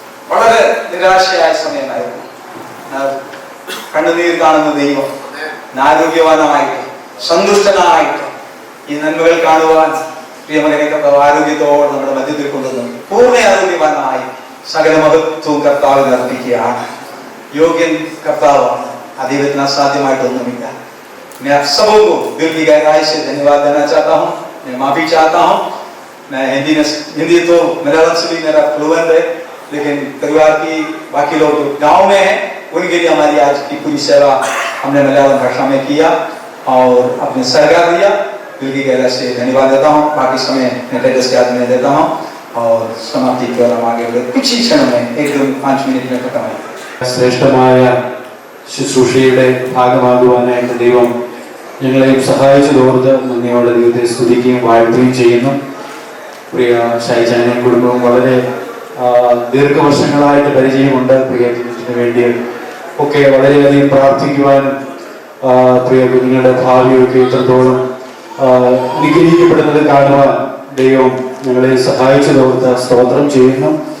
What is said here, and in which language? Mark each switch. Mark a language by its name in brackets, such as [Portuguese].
[Malayalam] വളരെ നിരാശയായ സമയമായിരുന്നു. കണ്ണുനീർ കാണുന്ന ദൈവം ആരോഗ്യവാനായിട്ട് സന്തുഷ്ടനായിട്ട് ഈ നന്മകൾ കാണുവാൻ പ്രിയമകനെ കർത്താവ് ആരോഗ്യത്തോടെ നമ്മുടെ മധ്യത്തിൽ കൊണ്ടുവന്നു പൂർണ്ണ ആരോഗ്യവാനായി സകല മഹത്വവും കർത്താവിന് അർപ്പിക്കുകയാണ്. യോഗ്യൻ കർത്താവാണ്. ദൈവത്തിന് असाध्यമായിട്ടൊന്നുമില്ല. [Hindi] मैं आप सबों को दिल की गहराई से धन्यवाद देना चाहता हूँ. मैं माफी चाहता हूँ. मैं हिंदी तो मलयालम से भी मेरा फ्लुएंट है, लेकिन परिवार की बाकी लोग गांव में हैं उनके लिए हमारी आज की पूरी सेवा हमने मलयालम भाषा में किया और अपने सरकार दिया. दिल की गहराई से धन्यवाद देता हूँ. बाकी समय मैं टेडस के हाथ में देता हूँ और समाप्ति की ओर हम आगे बढ़े. कुछ ही क्षण में 1-5 मिनट में खत्म है. [Malayalam] ശ്രേഷ്ഠമായ ശുശ്രൂഷയുടെ ഭാഗമാകുവാനായിട്ട് ദൈവം ഞങ്ങളെയും സഹായിച്ചതോർത്ത് നന്ദിയോടെ ദൈവത്തെ സ്തുതിക്കുകയും വാഴ്ത്തുകയും ചെയ്യുന്നു. പ്രിയ ഷൈജാനെയും കുടുംബവും വളരെ ദീർഘവർഷങ്ങളായിട്ട് പരിചയമുണ്ട്. പ്രിയ ജീവിതത്തിന് വേണ്ടി ഒക്കെ വളരെയധികം പ്രാർത്ഥിക്കുവാനും പ്രിയ കുഞ്ഞുങ്ങളുടെ ഭാവിയൊക്കെ ഇത്രത്തോളം അനുഗ്രഹിക്കപ്പെടുന്നത് കാണുവാൻ ദൈവം ഞങ്ങളെ സഹായിച്ചതോർത്ത് സ്തോത്രം ചെയ്യുന്നു.